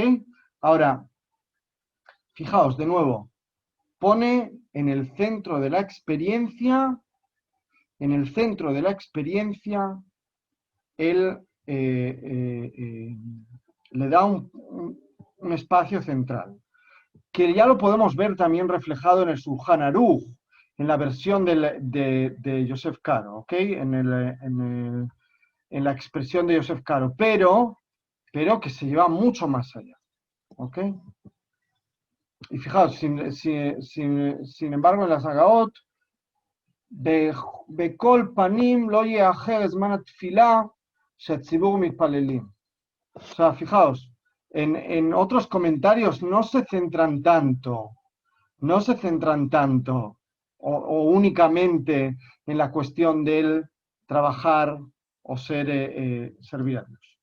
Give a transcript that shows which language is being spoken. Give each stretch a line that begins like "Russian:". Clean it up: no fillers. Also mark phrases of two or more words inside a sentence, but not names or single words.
Spanish: Ahora, fijaos de nuevo, pone en el centro de la experiencia, él le da un espacio central, que ya lo podemos ver también reflejado en el Shulchan Aruch, en la versión de Yosef Karo, ¿ok? En la expresión de Yosef Karo, pero que se lleva mucho más allá, ¿ok? Y fijaos, sin embargo, en las Agaot,
Hebrew: בכל פנים לא יאחר זמן תפילה שהציבור מתפללים.
Spanish: O sea, fijaos, en otros comentarios no se centran tanto o únicamente en la cuestión del trabajar o servir a Dios.